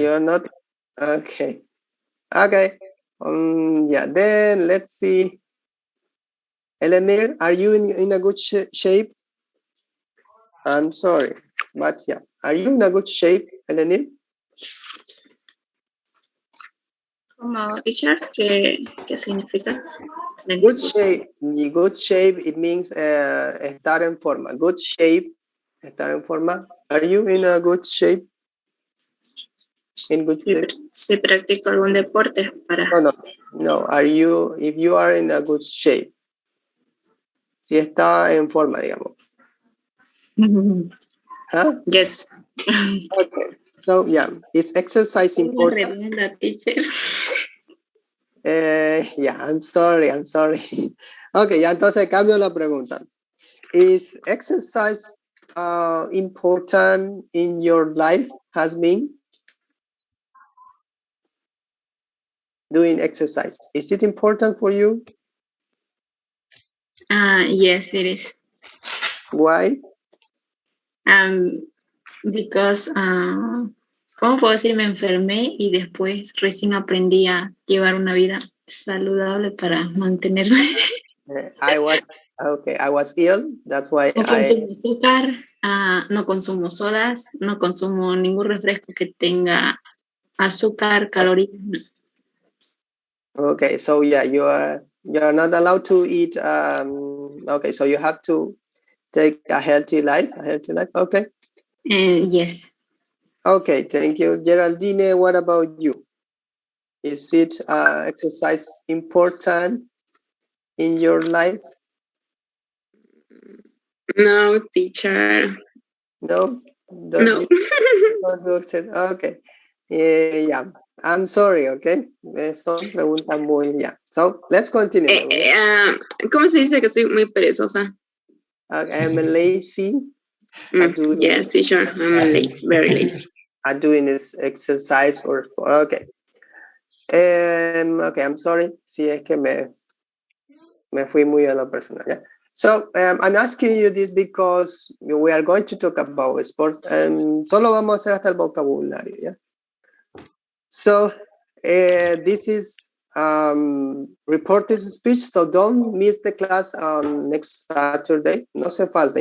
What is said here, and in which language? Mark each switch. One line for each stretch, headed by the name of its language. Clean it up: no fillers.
English: You're not? Okay. Okay. Yeah, then let's see. Eleanor, are you in a good shape? I'm sorry, but yeah. Are you in a good shape, Eleanor?
Spanish: Como teacher, ¿qué significa? No
English: Good
Spanish: entiendo.
English: shape. Good shape, it means
Spanish: estar en forma.
English: Good shape,
Spanish: estar en forma.
English: Are you in a good shape? In good shape?
Spanish: Si practico algún deporte para... No.
English: Are you, if you are in a good shape?
Spanish: Si está en forma, digamos. Huh?
English: Yes. Okay. So yeah, is exercise important?
Spanish: Redonda, teacher.
English: Yeah, I'm sorry.
Spanish: Okay, ya entonces cambio la pregunta.
English: Is exercise important in your life? Has been doing exercise. Is it important for you? Yes, it is. Why?
Spanish: Because, ¿cómo puedo decir? Me enfermé y después recién aprendí a llevar una vida saludable para mantenerme.
English: I was ill. That's why
Spanish: No consumo azúcar, no consumo sodas, no consumo ningún refresco que tenga azúcar, calorías. No.
English: Okay, so yeah, you're not allowed to eat. Okay, so you have to take a healthy life. Okay. Yes. Okay, thank you, Geraldine. What about you? Is it exercise important in your life? No, teacher. No, don't No. you? Don't do exercise? Okay. Yeah, I'm sorry.
Spanish: Okay, son preguntas muy yeah.
English: So let's continue.
Spanish: ¿Cómo se dice que soy muy perezosa?
English: I'm lazy. I'm doing Yes, teacher. I'm lazy, very lazy. I'm doing this exercise or okay. Okay, I'm sorry.
Spanish: Si es que me fui muy a la personal.
English: Yeah. So I'm asking you this because we are going to talk about sports and
Spanish: solo vamos a hacer hasta el vocabulario.
English: Yeah. So this is reported speech. So don't miss the class on next Saturday.
Spanish: No se falta.